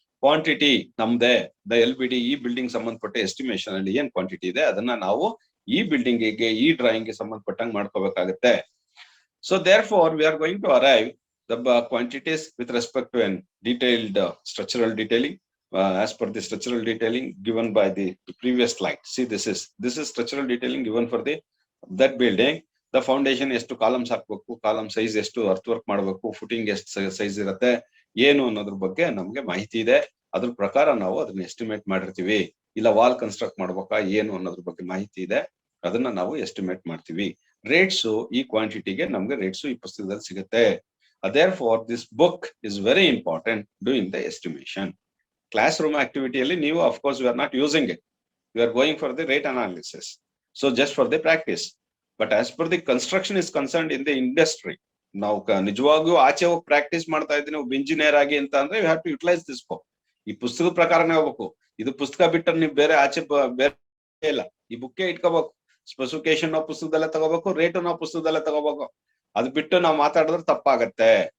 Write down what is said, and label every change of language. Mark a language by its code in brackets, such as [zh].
[kn] Quantity ನಮ್ದೆ LBD ಈ building ಸಂಬಂಧಪಟ್ಟ ಎಸ್ಟಿಮೇಷನ್ ಅಲ್ಲಿ ಏನ್ ಕ್ವಾಂಟಿಟಿ ಇದೆ ಅದನ್ನ ನಾವು ಈ ಬಿಲ್ಡಿಂಗ್ ಗೆ ಈ ಡ್ರಾಯಿಂಗ್ ಗೆ ಸಂಬಂಧಪಟ್ಟಂಗೆ ಮಾಡ್ಕೋಬೇಕಾಗತ್ತೆ. [en] So therefore we are going to arrive the quantities with respect to an detailed structural detailing as per the structural detailing given by the previous slide. See, this is structural detailing given for that building. [kn] The foundation ಎಷ್ಟು columns ಹಾಕ್ಬೇಕು, column size ಎಷ್ಟು, earth ಮಾಡಬೇಕು, footing ಎಷ್ಟು size ಇರುತ್ತೆ ಏನು ಅನ್ನೋದ್ರ ಬಗ್ಗೆ ನಮ್ಗೆ ಮಾಹಿತಿ ಇದೆ. ಅದ್ರ ಪ್ರಕಾರ ನಾವು ಅದನ್ನ ಎಸ್ಟಿಮೇಟ್ ಮಾಡಿರ್ತೀವಿ. ಇಲ್ಲ ವಾಲ್ ಕನ್ಸ್ಟ್ರಕ್ಟ್ ಮಾಡ್ಬೇಕಾ ಏನು ಅನ್ನೋದ್ರ ಬಗ್ಗೆ ಮಾಹಿತಿ ಇದೆ, ಅದನ್ನ ನಾವು ಎಸ್ಟಿಮೇಟ್ ಮಾಡ್ತೀವಿ. ರೇಟ್ಸ್ ಈ ಕ್ವಾಂಟಿಟಿಗೆ ನಮ್ಗೆ ರೇಟ್ಸ್ ಈ ಪುಸ್ತಕದಲ್ಲಿ ಸಿಗುತ್ತೆ. [en] Therefore this book is very important doing the estimation. Classroom activity [kn] ಅಲ್ಲಿ ನೀವು [en] of course we are not using it, we are going for the rate analysis, so just for the practice. But as per the construction is concerned in the industry, [kn] ನಾವು ನಿಜವಾಗ್ಲೂ ಆಚೆ ಹೋಗಿ practice ಮಾಡ್ತಾ ಇದ್ದೀನಿ ಒಬ್ಬ engineer ಆಗಿ ಅಂತ ಅಂದ್ರೆ [en] You have to utilise this book. [kn] ಈ ಪುಸ್ತಕದ ಪ್ರಕಾರನೇ ಹೋಗ್ಬೇಕು. ಇದು ಪುಸ್ತಕ ಬಿಟ್ಟರೆ ನೀವು ಬೇರೆ ಆಚೆ ಬೇರೆ ಇಲ್ಲ, ಈ ಬುಕ್ಕೇ ಇಟ್ಕೋಬೇಕು. ಸ್ಪೆಸಿಫಿಕೇಶನ್ ನಾವು ಪುಸ್ತಕದಲ್ಲೇ ತಗೋಬೇಕು, ರೇಟ್ ನಾವು ಪುಸ್ತಕದಲ್ಲೇ ತಗೋಬೇಕು. ಅದು ಬಿಟ್ಟು ನಾವು ಮಾತಾಡಿದ್ರೆ ತಪ್ಪಾಗತ್ತೆ.